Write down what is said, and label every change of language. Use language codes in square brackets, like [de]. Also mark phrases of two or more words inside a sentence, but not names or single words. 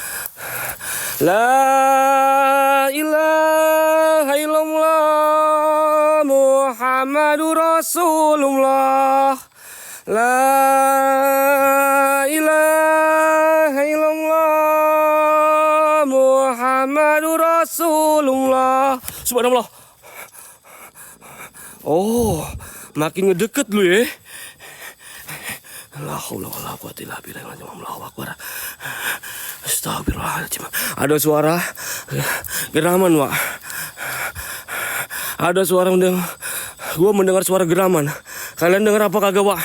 [ar] لا إله إلا الله محمد رسول الله. لا إله إلا الله محمد رسول الله. Subhanallah. [id] Oh, makin ngedeket lu ya. [ar] لا حول ولا قوة إلا بالله. الله أكبر. Astagfirullahaladzim. [id] Ada suara geraman, Wak. Ada suara gua mendengar suara geraman. Kalian dengar apa kagak, Wak?